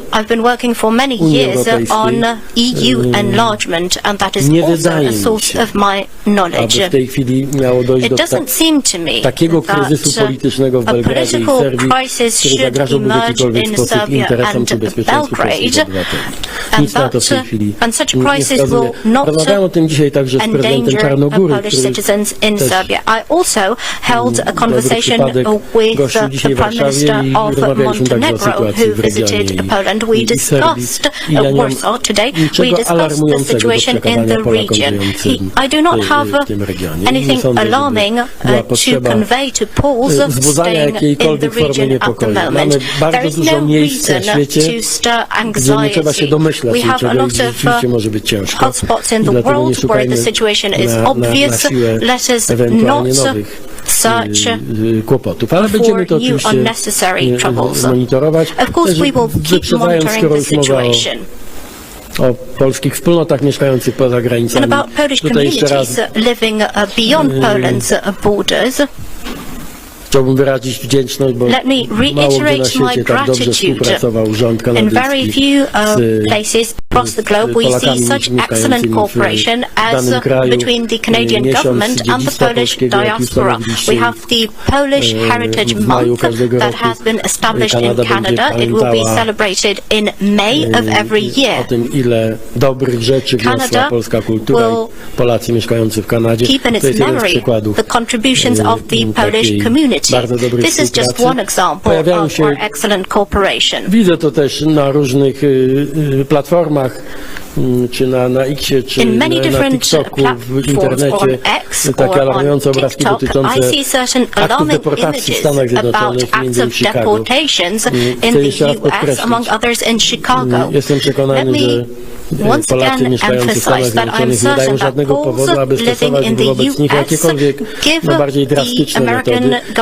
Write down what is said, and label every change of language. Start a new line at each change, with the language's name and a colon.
English: I've been working for many years on EU enlargement, and that is also a source of my knowledge.
Polish: Aby w tej chwili miało dojść do takiego kryzysu politycznego w Belgradzie i Serbii, który zagrażałby w jakikolwiek sposób interesom czy bezpieczeństwu polskich obywateli. Nic na to w tej chwili nie wskazuje. Rozmawiałem o tym dzisiaj także z prezydentem Czarnogóry, który też dobry przypadek gościł dzisiaj w Warszawie i rozmawialiśmy także o sytuacji w regionie i Serbii. I ja nie mam niczego alarmującego do przekazania Polakom żyjącym w tym regionie.
English: Anything alarming to convey to Poles staying in the region at the moment. There is no reason to stir anxiety. We have a lot of hotspots in the world where the situation is obvious. Let us not search for new unnecessary troubles. Of course, we will keep monitoring the situation.
Polish: O polskich wspólnotach mieszkających poza granicami.
English: And about Polish communities living beyond Poland's borders.
Polish: Chciałbym wyrazić wdzięczność, bo mało gdzie na świecie tak dobrze współpracował rząd kanadyjski
English: places across the globe we see such excellent cooperation as between the Canadian government and the Polish diaspora. We have the Polish Heritage Month that has been established in Canada. It will be celebrated in May of every year.
Polish: O tym, ile dobrych rzeczy wniosła polska kultura i Polacy mieszkający w Kanadzie.
English: Keep in its memory the contributions of the Polish community. This is just one example of our excellent cooperation.
Polish: Widzę to też na różnych platformach, czy na Xie, czy na TikToku, w internecie, takie alarmujące obrazki dotyczące aktów deportacji w Stanach Zjednoczonych, między innymi w Chicago. Chcę jeszcze raz podkreślić, jestem przekonany, że Polacy mieszkający w Stanach Zjednoczonych nie dają żadnego powodu, aby stosować wobec nich jakiekolwiek bardziej drastyczne metody.